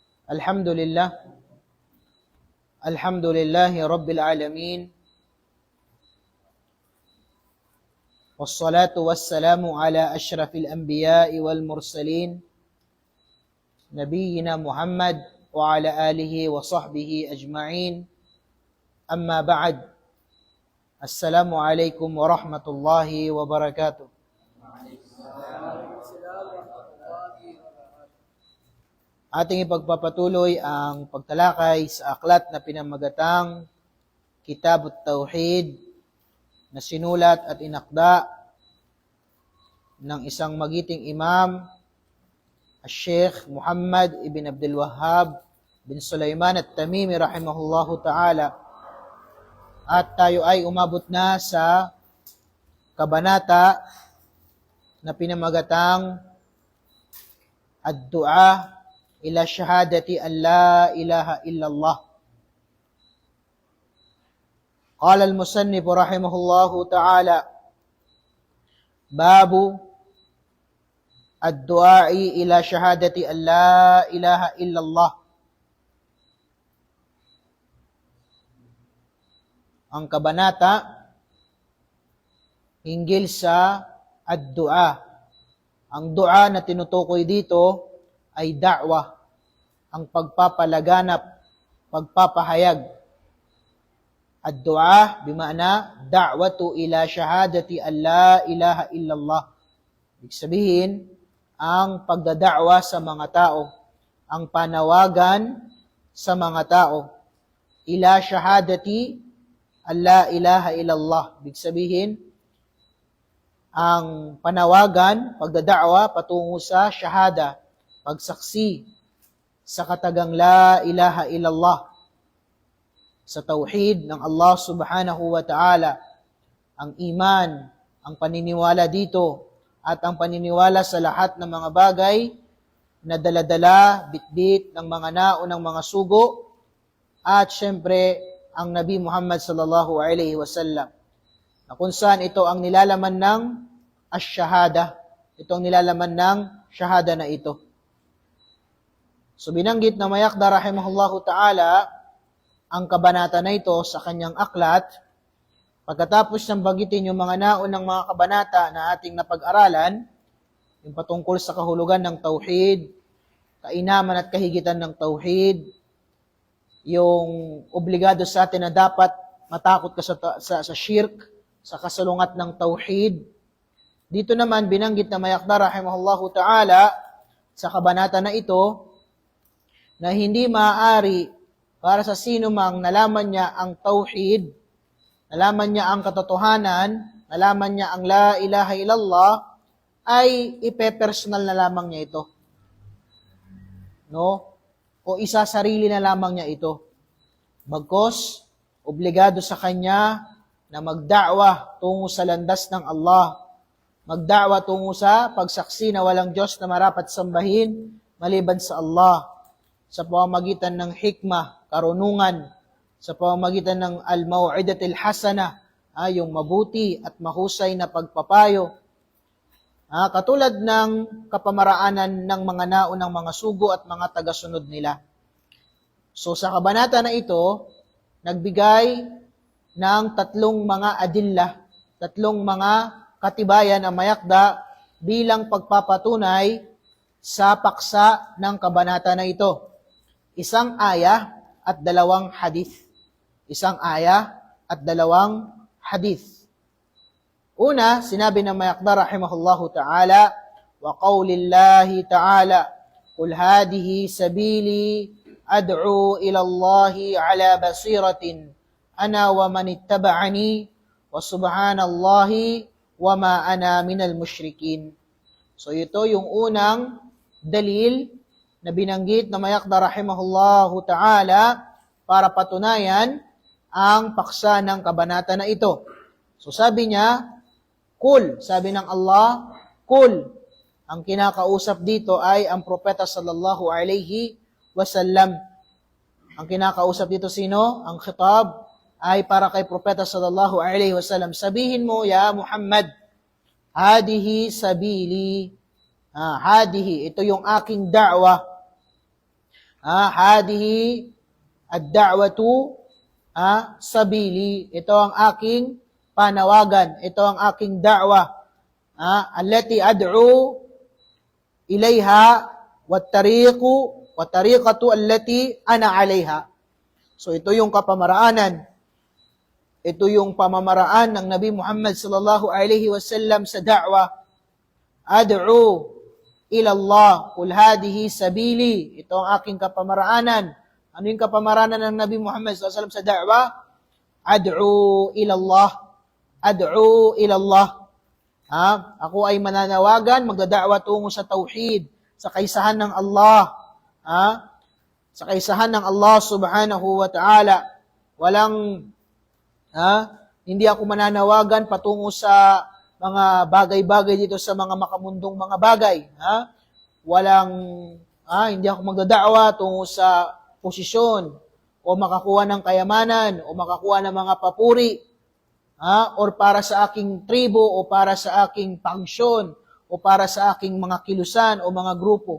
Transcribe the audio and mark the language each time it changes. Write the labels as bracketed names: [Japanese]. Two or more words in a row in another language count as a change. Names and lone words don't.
[Arabic] الحمد لله الحمد لله رب العالمين والصلاة والسلام على أشرف الأنبياء والمرسلين نبينا محمد وعلى آله وصحبه أجمعين أما بعد السلام عليكم ورحمة الله وبركاته. [Filipino] Ating ipagpapatuloy ang pagtalakay sa aklat na pinamagatang Kitab at-Tauhid na sinulat at inakda ng isang magiting imam, Sheikh Muhammad ibn Abdul Wahhab bin Sulaiman at-Tamimi [Arabic] رحمه الله تعالى. [Filipino] At tayo ay umabot na sa kabanata na pinamagatang Ad-Du'a ila shahadati an la ilaha illallah. [Arabic] قال المصنف رحمه الله تعالى باب الدعاء إلى شهادة أن لا إله إلا الله. [Filipino] Ang kabanata hinggil sa ad-du'a. Ang du'a na tinutukoy dito ay da'wah, ang pagpapalaganap, pagpapahayag. [Arabic] الدعاء بمعنى الدعوة إلى شهادة أن لا إله إلا الله. [Filipino] Ibig sabihin, ang pagdada'wa sa mga tao, ang panawagan sa mga tao [Arabic] إلى شهادة أن لا إله إلا الله. [Filipino] Ibig sabihin, ang panawagan, pagdada'wa patungo sa shahada, pagsaksi sa katagang [Arabic] لا إله إلا الله, [Filipino] sa tauhid ng Allah [Arabic] سبحانه وتعالى, [Filipino] ang iman, ang paniniwala dito, at ang paniniwala sa lahat ng mga bagay na daladala, bitbit ng mga naunang mga sugo, at syempre, ang Nabi Muhammad [Arabic] صلى الله عليه وسلم, [Filipino] na kung saan ito ang nilalaman ng ash-shahada, ito ang nilalaman ng shahada na ito. So binanggit na Mayakda [Arabic] رحمه الله تعالى [Filipino] ang kabanata na ito sa kanyang aklat. Pagkatapos ng banggitin yung mga naunang mga kabanata na ating napag-aralan, yung patungkol sa kahulugan ng tauhid, kainaman at kahigitan ng tauhid, yung obligado sa atin na dapat matakot ka sa shirk, sa kasalungat ng tauhid. Dito naman binanggit na Mayakda [Arabic] رحمه الله تعالى [Filipino] sa kabanata na ito, na hindi maaari para sa sino mang nalaman niya ang tauhid, nalaman niya ang katotohanan, nalaman niya ang [Arabic] لا إله إلا الله, [Filipino] ay ipe-personal na lamang niya ito. No? O isasarili na lamang niya ito. Bagkos, obligado sa kanya na magda'wa tungo sa landas ng Allah, magda'wa tungo sa pagsaksi na walang Diyos na marapat sambahin maliban sa Allah, sa pamamagitan ng hikmah, karunungan, sa pamamagitan ng [Arabic] الموعظة الحسنة, [Filipino] yung mabuti at mahusay na pagpapayo. Katulad ng kapamaraanan ng mga naunang mga sugo at mga tagasunod nila. So sa kabanata na ito, nagbigay ng tatlong mga adilla, tatlong mga katibayan ang Mayakda bilang pagpapatunay sa paksa ng kabanata na ito. Isang aya at dalawang hadith. Isang aya at dalawang hadith. [Arabic] Una, sinabi ng Mayakda رحمه الله تعالى وقول الله تعالى قل هذه سبيلي أدعو إلى الله على بصيرة أنا ومن اتبعني وسبحان الله وما أنا من المشركين. [Filipino] So ito yung unang dalil na binanggit na Mayakda [Arabic] رحمه الله تعالى [Filipino] para patunayan ang paksa ng kabanata na ito. So sabi niya, kul, sabi ng Allah, kul. Ang kinakausap dito ay ang propeta [Arabic] صلى الله عليه وسلم. [Filipino] Ang kinakausap dito sino? Ang khitab ay para kay propeta [Arabic] صلى الله عليه وسلم. [Filipino] Sabihin mo, [Arabic] يا محمد هذه سبيلي. [Filipino] Hadihi, ito yung aking da'wa. [Arabic] هذه الدعوة سبيلي. [Filipino] Ito ang aking panawagan. Ito ang aking da'wa. [Arabic] التي أدعو إليها والطريقة التي أنا عليها. [Filipino] So ito yung kapamaraanan. Ito yung pamamaraan ng Nabi Muhammad [Arabic] صلى الله عليه وسلم [Filipino] sa da'wa. [Arabic] أدعو إلى الله قل هذه سبيلي. [Filipino] Ito ang aking kapamaraanan. Ano yung kapamaraanan ng Nabi Muhammad [Arabic] صلى الله عليه وسلم [Filipino] sa da'wa? [Arabic] أدعو إلى الله. أدعو إلى الله. [Filipino] Ako ay mananawagan, magdada'wa tungo sa tauhid, sa kaisahan ng Allah. Sa kaisahan ng Allah [Arabic] سبحانه وتعالى. [Filipino] Hindi ako mananawagan patungo sa mga bagay-bagay dito sa mga makamundong mga bagay. Hindi ako magdada'wa tungo sa posisyon o makakuha ng kayamanan o makakuha ng mga papuri or para sa aking tribo o para sa aking pangsyon o para sa aking mga kilusan o mga grupo.